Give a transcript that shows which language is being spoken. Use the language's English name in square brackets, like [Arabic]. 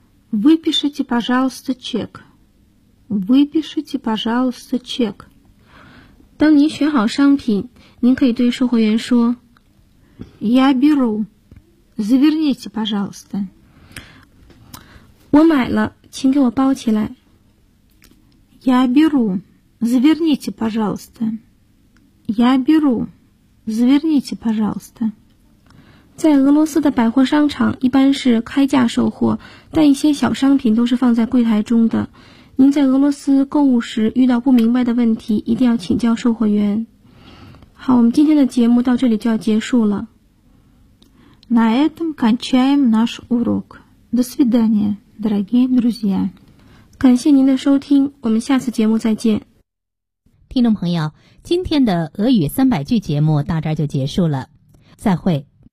[Russian] Выпишите, пожалуйста, чек. Выпишите, пожалуйста, чек. [Chinese] 当您选好商品，您可以对售货员说 [Russian] Я беру. Заверните, пожалуйста. [Chinese] 我买了，请给我包起来。 [Russian] Я беру. Заверните, пожалуйста. Я беру. Заверните, пожалуйста. [Chinese] 在俄罗斯的百货商场一般是开价售货，但一些小商品都是放在柜台中的。您在俄罗斯购物时遇到不明白的问题，一定要请教售货员。好，我们今天的节目到这里就要结束了。 [Russian] На этом кончаем наш урок. До свидания, дорогие друзья. [Chinese] 感谢您的收听，我们下次节目再见。听众朋友，今天的俄语三百句节目到这儿就结束了，再会。